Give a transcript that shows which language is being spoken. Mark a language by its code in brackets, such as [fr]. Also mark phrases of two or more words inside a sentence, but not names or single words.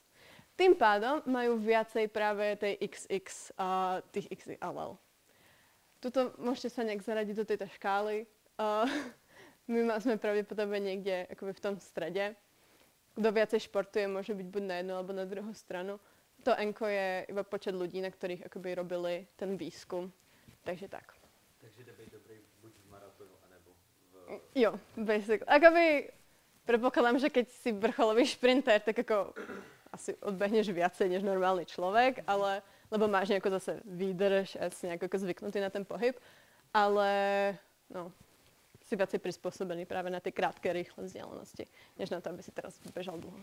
[sk] Tým pádom majú viacej práve tej XX a tých XLL. Tuto môžete sa nejak zaradiť do tejto škály. My sme pravdepodobne niekde akoby v tom strede. Kto viacej športuje, môže byť buď na jednu alebo na druhú stranu. To N-ko je iba počet ľudí, na ktorých akoby robili ten výskum. Takže tak. [cs] Takže jde být dobrý buď v maratonu, anebo v... Jo, basically. [sk] Akoby predpokladám, že keď si vrcholový šprinter, tak ako asi odbehneš viacej než normálny človek, ale lebo máš nejako zase výdrž a si nejako zvyknutý na ten pohyb, ale no, si viacej prispôsobený práve na tie krátke, rýchle vzdialenosti, než na to, aby si teraz bežal dlho.